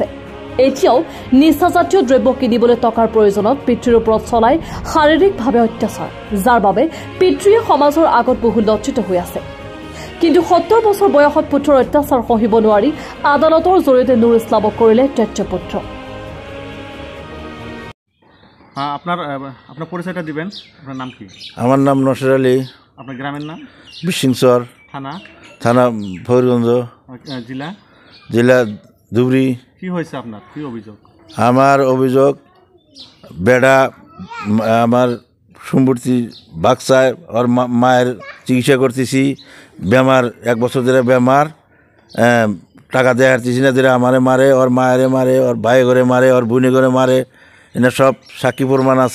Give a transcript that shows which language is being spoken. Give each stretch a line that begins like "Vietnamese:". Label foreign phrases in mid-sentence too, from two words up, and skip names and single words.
Assamese: এতিয়াও নিচাজাতীয় দ্ৰব্য কিনিবলৈ টকাৰ প্ৰয়োজনত পিতৃৰ ওপৰত চলাই শাৰীৰিকভাৱে অত্যাচাৰ, যাৰ বাবে পিতৃয়ে সমাজৰ আগত বহু লজ্জিত হৈ আছে। কিন্তু 70 বছৰ বয়সত পুত্ৰৰ অত্যাচাৰ সহিব নোৱাৰি আদালতৰ জৰিয়তে নুৰ ইছলামক কৰিলে তেজপুত্ৰ।
Bangla: আপনার পরিচয়টা দিবেন। আপনার নাম কি? আমার নাম নসির আলী। আপনার গ্রামের নাম? বিশিংচর। থানা ফকিরগঞ্জ। জেলা ধুবুরি। কি হয়েছে আপনার? কি অভিযোগ? আমার অভিযোগ, বেড়া আমার সম্পত্তি বাক্সায় ওর মায়ের চিকিৎসা করতেছি, বেমার 1 বছর ধরে বেমার, টাকা দেওয়া হারতেছি না, ধরে আমারে মারে, ওর মায়েরে মারে, ওর ভাই ঘরে মারে, ওর বোনে ঘরে মারে, এনে সব সাক্ষী প্রমাণ আছে।